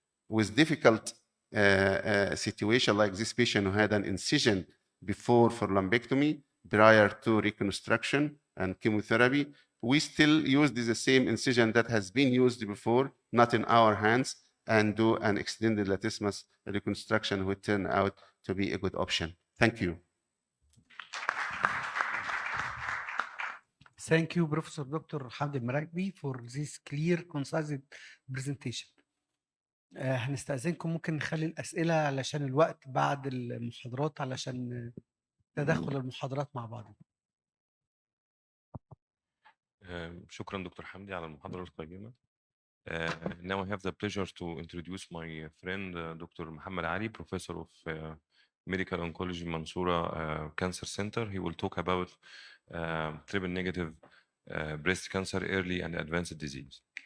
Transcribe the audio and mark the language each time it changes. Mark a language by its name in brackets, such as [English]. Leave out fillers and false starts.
[English] With difficult situation like this patient who had an incision before for lumpectomy prior to reconstruction and chemotherapy, we still use the same incision that has been used before, not in our hands, and do an extended latissimus reconstruction would turn out to be a good option. Thank you. Thank you, Professor Dr. Hamdi Meraghbi, for this clear, concise presentation. [Arabic] هنستأذنكم ممكن نخلي الأسئلة علشان الوقت بعد المحاضرات علشان تدخل المحاضرات مع بعض. شكرا دكتور حمدي على المحاضرة القيمة. [English] Now I have the pleasure to introduce my friend Dr. Muhammad Ali, professor of Medical Oncology Mansoura Cancer Center. He will talk about triple negative breast cancer, early and advanced disease.